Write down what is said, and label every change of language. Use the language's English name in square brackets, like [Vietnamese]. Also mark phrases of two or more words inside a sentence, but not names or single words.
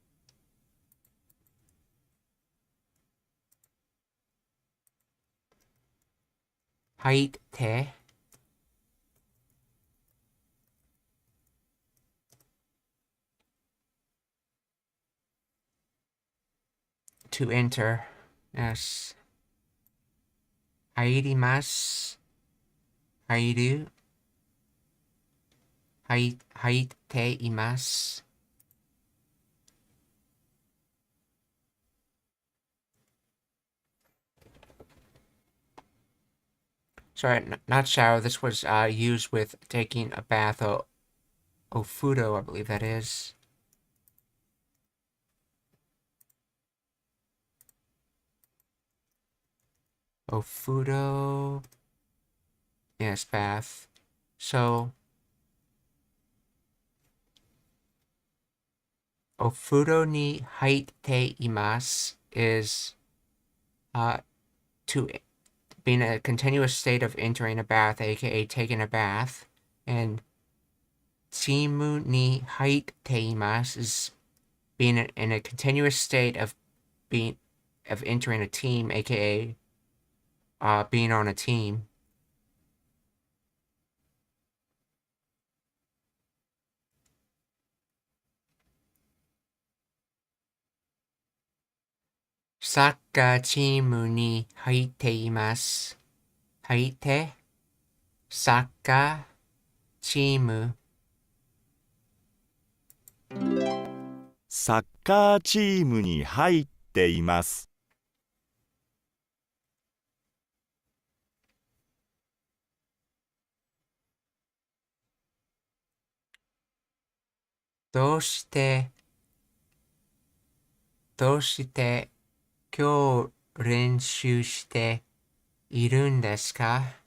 [English] Haite, to enter. Yes. [Japanese] 入ります、入る、入っています. [English] Sorry, not shower. This was used with taking a bath. Ofudo, I believe that is. Ofudo. Yes, bath. So, [Japanese] おふどに入っています [English] is to be in a continuous state of entering a bath, aka taking a bath. And [Japanese] チームに入っています [English] is being in a continuous state of entering a team, aka being on a team. [Japanese] サッカーチームに入っています. 入って、サッカー、チーム. サッカーチームに入っています。どうして今日練習しているんですか？